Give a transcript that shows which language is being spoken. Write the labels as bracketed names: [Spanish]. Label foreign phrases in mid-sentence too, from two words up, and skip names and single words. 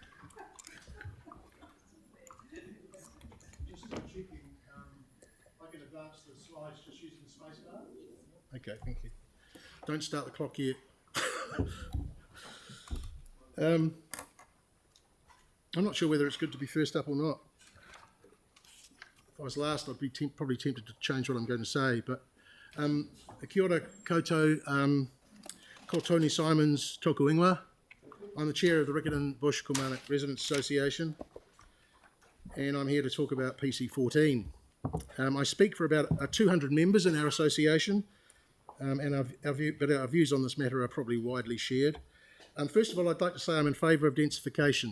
[English] Just checking, I can advance the slides just using the space bar. Okay, thank you. Don't start the clock yet. I'm not sure whether it's good to be first up or not. If I was last, I'd be probably tempted to change what I'm going to say, but [Māori] kia ora koutou, ko Tony Simons toku ingoa. [English] I'm the chair of the Riccarton Bush Kilmarnock Residents Association, and I'm here to talk about PC14. I speak for about 200 members in our association, and our views on this matter are probably widely shared. First of all, I'd like to say I'm in favour of densification.